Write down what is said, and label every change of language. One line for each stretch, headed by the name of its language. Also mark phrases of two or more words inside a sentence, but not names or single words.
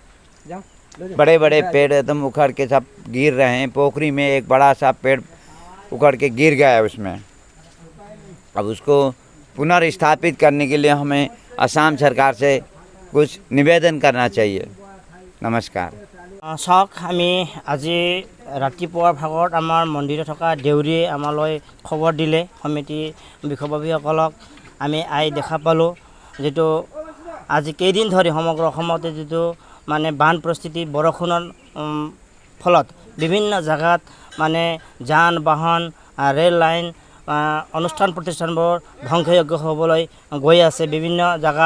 Hindi: बड़े बड़े पेड़ एकदम उखड़ के सब गिर रहे हैं। पोखरी में एक बड़ा सा पेड़ उखड़ के गिर गया है उसमें। अब उसको पुनर्स्थापित करने के लिए हमें असम सरकार से कुछ निवेदन करना चाहिए। नमस्कार।
Assamese: চাওক, আমি আজি ৰাতিপুৱাৰ ভাগত আমাৰ মন্দিৰত থকা দেউৰীয়ে আমালৈ খবৰ দিলে। সমিতি বিষয়ববীসকলক আমি দেখা পালোঁ। যিটো আজি কেইদিন ধৰি সমগ্ৰ অসমতে যিটো বান পৰিস্থিতি, বৰষুণৰ ফলত বিভিন্ন জাগাত যান বাহন, ৰেল লাইন, অনুষ্ঠান প্ৰতিষ্ঠানবোৰ ধ্বংসযোগ্য হ'বলৈ গৈ আছে বিভিন্ন জাগাত।